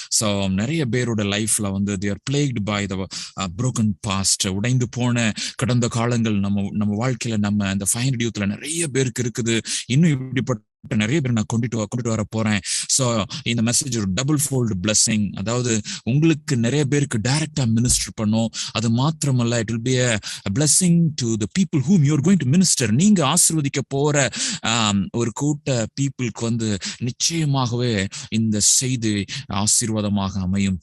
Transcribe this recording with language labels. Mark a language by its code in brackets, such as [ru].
[ta] So நிறைய பேரோட லைஃப்ல வந்து [en] they are plagued by the broken past, [ta] உடைந்து போன கடந்த காலங்கள் நம்ம வாழ்க்கையில நம்ம இந்த 500 யூத்ல நிறைய பேருக்கு இருக்குது. இன்னும் இப்படிப்பட்ட நிறைய பேர் நான் கொண்டுட்டு வர போறேன். ஸோ இந்த மெசேஜ் ஒரு டபுள் ஃபோல்டு பிளஸிங், அதாவது உங்களுக்கு நிறைய பேருக்கு டைரக்டா மினிஸ்டர் பண்ணும். [en] அது மாத்திரமல்ல, it will be a blessing to the people whom you are going to minister. [ta] நீங்க ஆசீர்வதிக்க போற ஒரு கூட்ட பீப்புளுக்கு வந்து நிச்சயமாகவே இந்த செய்தி ஆசீர்வாதமாக அமையும்.